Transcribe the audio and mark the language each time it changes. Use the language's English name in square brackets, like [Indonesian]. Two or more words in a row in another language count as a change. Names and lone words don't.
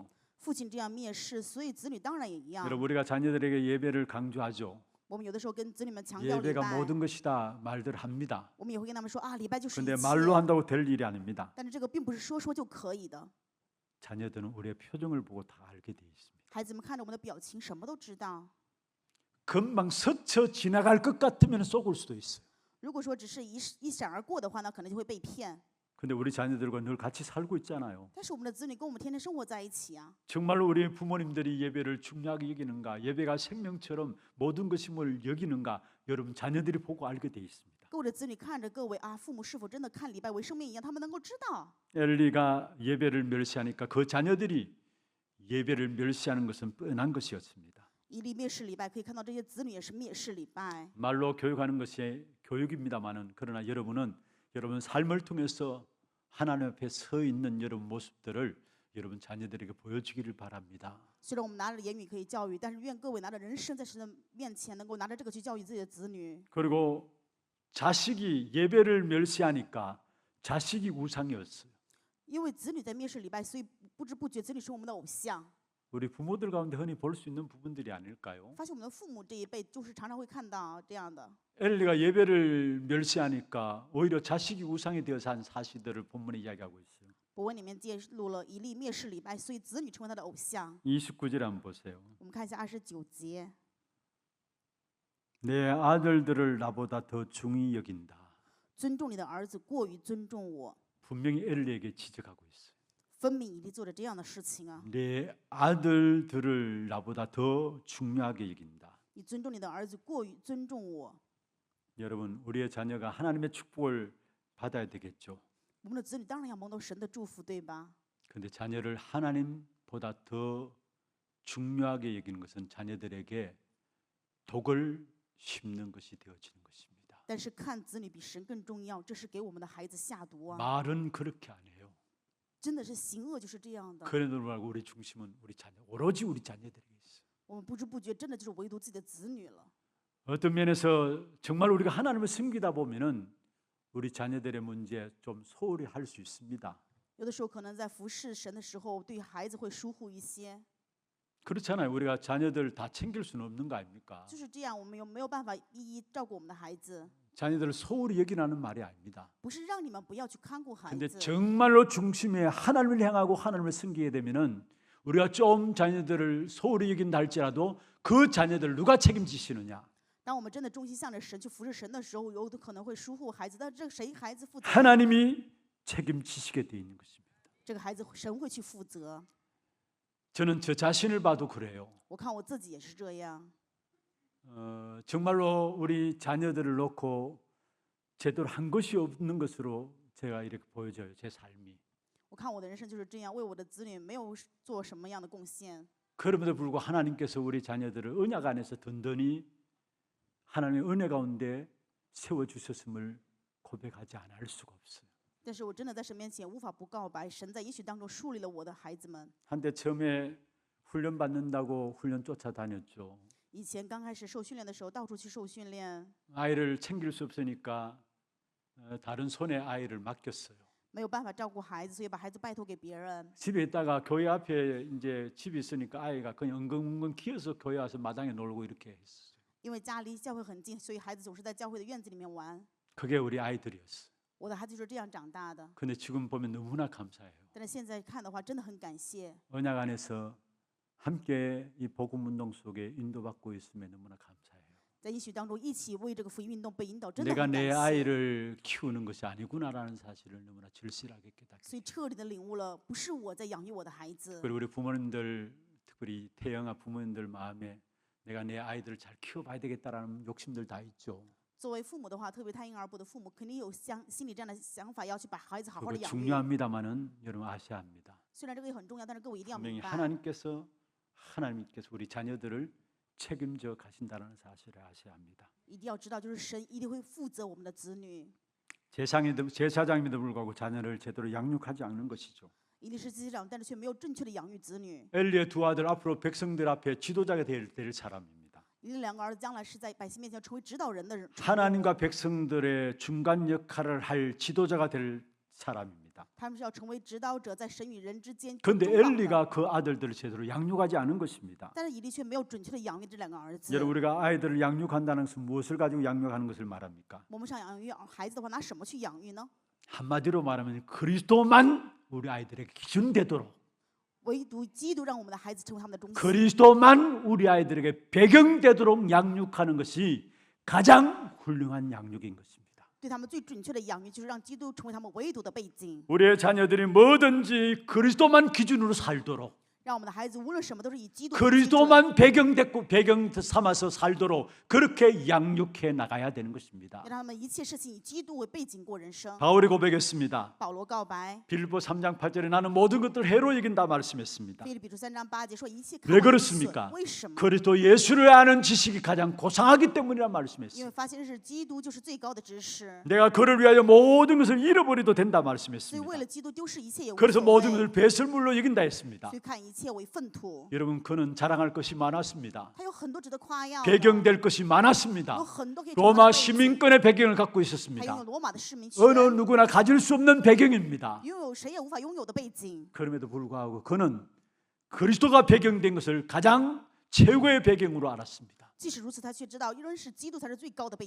[Chinese] 父亲这样蔑视，所以子女当然也一样。 [Korean] 여러분 우리가 자녀들에게 예배를 강조하죠. [Chinese] 我们有的时候跟子女们强调礼 [Korean] 예배가 [Chinese] 拜， [Korean] 모든 것이다 말들 합니다. [Chinese] 我们也会跟他们说啊，礼拜就是一 [Korean] 근데 [Chinese] 切。 [Korean] 말로 한다고 될 일이 아닙니다. [Chinese] 但是这个并不是说说就可以的。 [Korean] 자녀들은 우리의 표정을 보고 다 알게 돼 있습니다. [Chinese] 孩子们看着我们的表情，什么都知道。 [Korean] 금방 스쳐 지나갈 것 같으면 속을 수도 있어요. [Chinese] 如果说只是一闪而过的话呢，可能就会被骗。 [Korean] 근데 우리 자녀들과 늘 같이 살고 있잖아요. [Chinese] 但是我们的子女跟我们天天生活在一起啊， [Korean] 정말로 우리 부모님들이 예배를 중요하게 여기는가, 예배가 생명처럼 모든 것임을 여기는가, 여러분 자녀들이 보고 알게 돼 있습니다. [Chinese] 各位的子女看着各位啊，父母是否真的看礼拜为生命一样，他们能够知道。 [Korean] 엘리가 예배를 멸시하니까 그 자녀들이 예배를 멸시하는 것은 뻔한 것이었습니다. [Chinese] 以利蔑视礼拜，可以看到这些子女也是蔑视礼拜。 [Korean] 말로 교육하는 것이 교육입니다만은 그러나 여러분은 여러분 삶을 통해서 하나님 앞에 서 있는 여러분 모습들을 여러분 자녀들에게 보여주기를 바랍니다. [Chinese] 虽然我们拿着言语可以教育，但是愿各位拿着人生在神的面前，能够拿着这个去教育自己的子女。 [Korean] 그리고 자식이 예배를 멸시하니까 자식이 우상이었어요. [Chinese] 因为子女在蔑视礼拜，所以不知不觉子女是我们的偶像。 [Korean] 우리 부모들 가운데 흔히 볼 수 있는 부분들이 아닐까요? [Chinese] 发现我们的父母这一辈就是常常会看到这样的。 [Korean] 엘리가 예배를 멸시하니까 오히려 자식이 우상이 되어서 한 사실들을 본문에 이야기하고 있어요. [Chinese] 博文里面记录了以利蔑视礼拜，所以子女成为他的偶像。 [Korean] 29절에 한번 보세요. [Chinese] 我们看一下29节， [Korean] 내 아들들을 나보다 더 중히 여긴다. [Chinese] 尊重你的儿子过于尊重我， [Korean] 분명히 엘리에게 지적하고 있어요. [Chinese] 分明以利做着这样的事情啊！ [Korean] 내 아들들을 나보다 더 중요하게 여긴다. [Chinese] 你尊重你的儿子过于尊重我， [Korean] 여러분 우리의 자녀가 하나님의 축복을 받아야 되겠죠. [Chinese] 我们的子女当然要蒙受神的祝福，对吧？ [Korean] 그런데 자녀를 하나님보다 더 중요하게 여기는 것은 자녀들에게 독을 심는 것이 되어지는 것입니다. [Chinese] 但是看子女比神更重要，这是给我们的孩子下毒啊！ [Korean] 말은 그렇게 안 해요. [Chinese] 真的是行恶就是这样的。 [Korean] 그래도 불구하고 우리 중심은 우리 자녀, 오로지 우리 자녀들에게 있어요. [Chinese] 我们不知不觉真的就是唯独自己的子女了。 [Korean] 어떤 면에서 정말 우리가 하나님을 섬기다 보면은 우리 자녀들의 문제 좀 소홀히 할 수 있습니다. [Chinese] 有的时候可能在服侍神的时候，对孩子会疏忽一些。 [Korean] 그렇잖아요. 우리가 자녀들 다 챙길 수는 없는 거 아닙니까? [Chinese] 就是这样，我们没有办法一一照顾我们的孩子， [Korean] 자녀들을 소홀히 여기라는 말이 아닙니다. [Chinese] 不是让你们不要去看顾孩 [Korean] 근데 [Chinese] 子。 [Korean] 정말로 중심에 하나님을 향하고 하나님을 섬기게 되면은 우리가 좀 자녀들을 소홀히 여긴다 할지라도 그 자녀들을 누가 책임지시느냐? [Chinese] 当我们真的忠心向着神去服侍神的时候，有的可能会疏忽孩子，但这个谁孩子负责？ [Korean] 하나님이 책임지시게 돼 있는 것입니다. [Chinese] 这个孩子神会去负责。 [Korean] 저는 저 자신을 봐도 그래요. [Chinese] 我看我自己也是这样。 [Korean] 정말로 우리 자녀들을 놓고 제대로 한 것이 없는 것으로 제가 이렇게 보여져요. 제 삶이. [Chinese] 我看我的人生就是这样，为我的子女没有做什么样的贡献。 [Korean] 그럼에도 불구하고 하나님께서 우리 자녀들을 언약 안에서 든든히 하나님의 은혜 가운데 세워주셨음을 고백하지 않을 수가 없어요. [Chinese] 但是我真的在神面前无法不告白，神在应许当中树立了我的孩子们。 [Korean] 한때 처음에 훈련 받는다고 훈련 쫓아다녔죠. [Chinese] 以前刚开始受训练的时候，到处去受训练， [Korean] 아이를 챙길 수 없으니까 다른 손에 아이를 맡겼어요. [Chinese] 没有办法照顾孩子，所以把孩子拜托给别人。 [Korean] 집에 있다가 교회 앞에 이제 집이 있으니까 아이가 그냥 엉엉엉 기어서 교회 와서 마당에 놀고 이렇게 했어요. [Chinese] 因为家离教会很近，所以孩子总是在教会的院子里面玩。 [Korean] 그게 우리 아이들이었어요. [Chinese] 我的孩子就是这样长大的。 [Korean] 근데 지금 보면 너무나 감사해요. [Chinese] 但是现在看的话，真的很感谢。 [Korean] 언약 안에서 함께 이 복음 운동 속에 인도받고 있음에 너무나 감사해요. [Chinese] 在应许当中一起为这个福音运动被引导，真的 [Korean] 내가 [Chinese] 很感 [Korean] 내 [Chinese] 谢。 [Korean] 아이를 키우는 것이 아니구나라는 사실을 너무나 절실하게 깨닫게. [Chinese] 所以彻底的领悟了，不是我在养育我的孩子。 [Korean] 그리고 우리 부모님들, 특별히 태영아 부모님들 마음에 내가 내 아이들을 잘 키워봐야 되겠다라는 욕심들 다 있죠. [Chinese] 作为父母的话，特别胎婴儿部的父母，肯定有心里这样的想法，要去把孩子好好 [Korean] 그거 [Chinese] 的养育。 [Korean] 중요합니다만은 여러분 아셔야 합니다. [Chinese] 虽然这个也很重要，但是各位一定要 [Korean] 분명히 [Chinese] 明白， [Korean] 하나님께서 우리 자녀들을 책임져 가신다는 사실을 아셔야 합니다. [Chinese] 一定要知道，就是神一定会负责我们的子女。 [Korean] 제사장임에도 불구하고 자녀를 제대로 양육하지 않는 것이죠. [Chinese] 一定是祭司长，但是却没有正确的养育子女。 [Korean] 엘리의 두 아들 앞으로 백성들 앞에 지도자가 될 사람입니다. [Chinese] 你的两个儿子将来是在百姓面前成为指导人的人。 [Korean] 하나님과 백성들의 중간 역할을 할 지도자가 될 사람입니다. [Chinese] 他们是要成为指导者，在神与人之间。 [Korean] 그런데 [Chinese] 中保的 [Korean] 엘리가 그 아들들을 제대로 양육하지 않은 것입니다. [Chinese] 但是以利却没有准确的养育这两个儿子。 [Korean] 여러분 우리가 아이들을 양육한다는 것은 무엇을 가지고 양육하는 것을 말합니까? [Chinese] 我们想养育孩子的话，拿什么去养育呢？ [Korean] 한마디로 말하면 그리스도만 우리 아이들에게 기준 되도록 [Chinese] 唯独基督让我们的孩子成为他们的中心。 [Korean] 그리스도만 우리 아이들에게 배경되도록 양육하는 것이 가장 훌륭한 양육인 것입니다. [Chinese] 对他们最准确的养育，就是让基督成为他们唯独的背景， [Korean] 우리의 자녀들이 뭐든지 그리스도만 기준으로 살도록 [Chinese] 让我们的孩子无论什么都是以基督为基准， [Korean] 그리스도만 배경 삼아서 살도록 그렇게 양육해 나가야 되는 것입니다. [Chinese] 让他们一切事情以基督为背景过人生。 [Korean] 바울이 고백했습니다. [Chinese] 保罗告白， [Korean] 빌립보 3장 8절에 나는 모든 것들 해로 여긴다 말씀했습니다. [Chinese] 腓立比书3章8节说一切 [Korean] 왜 [Chinese] 看为损 [Korean] 그렇습니까? [Chinese] 为什么？ [Korean] 그리스도 예수를 아는 지식이 가장 고상하기 때문이라 [Chinese] 因为 [Korean] 말씀했습니다. [Chinese] 发现是基督就是最高的知识， [Korean] 내가 그를 위하여 모든 것을 잃어버려도 된다 [Chinese] 所以 [Korean] 말씀했습니다. [Chinese] 为了基督丢失一切也无 [Korean] 그래서 [Chinese] 所 [Korean] 모든 [Chinese] 谓， [Korean] 것을 배설물로 여긴다 했습니다. [Chinese] 所以看一切为粪土。 [Korean] 여러분 그는 자랑할 것이 많았습니다. [Chinese] 他有很多值得夸耀的， [Korean] 배경될 것이 [Chinese] 有 [Korean] 많았습니다. [Chinese] 很多可以成为他 [Korean] 로마 [Chinese] 的背景 [Korean] 시민권의 배경을 갖고 [Chinese] 他拥 [Korean] 있었습니다. [Chinese] 有罗马的市民权， [Korean] 어느 누구나 가질 수 없는 배경입니다. [Chinese] 拥有谁也无法拥有的背景。 [Korean] 그럼에도 불구하고 그는 그리스도가 배경된 것을 가장 최고의 배경으로 알았습니다. [Chinese] 即使如此，他却知道认识基督才是最高的背景。